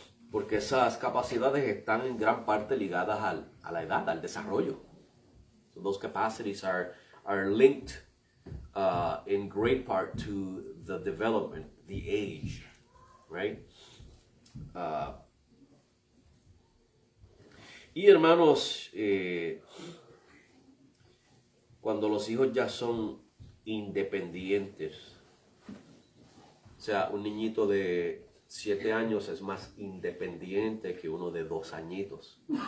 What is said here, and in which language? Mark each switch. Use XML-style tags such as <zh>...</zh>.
<es>Porque esas capacidades están en gran parte ligadas a la edad, al desarrollo.</es> <en>So those capacities are linked in great part to the development, the age, right?</en> <es>Y hermanos, cuando los hijos ya son independientes, o sea, un niñito de 7 años es más independiente que uno de 2 añitos.</es>